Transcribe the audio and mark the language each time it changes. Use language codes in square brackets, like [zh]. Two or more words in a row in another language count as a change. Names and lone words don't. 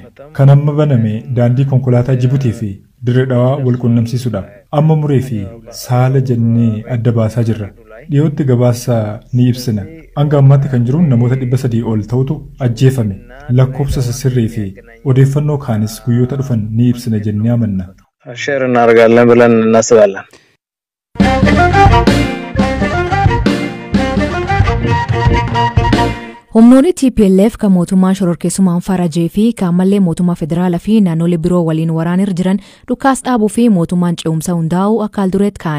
[om] Kan amma baname daandii konkolaataa Jibuutii fi Dirree Dhawaa wal quunnamsiisudha. Amma muree fi saala jennee adda baasaa jirra. Dhiyootti gabaasa ni ibsina. Hanga ammaatti kan jiru namoota 300 ol ta'utu ajjeefame. Lakkoofsa sirrii fi odeeffannoo kaanis guyyoota dhufan ni ibsina jennee amanna. [am] ሼር እናደርጋለን ብለን እናስባለን. [om] Humnoonni TPLF kan mootummaa shororkeessummaan farajee fi kaamallee mootummaa federaalaa fi naannolee biroo waliin waraanir jiran dhukaas dhaabuu fi mootummaan ce'umsa hundaa'uu akka haldureetti ka'an.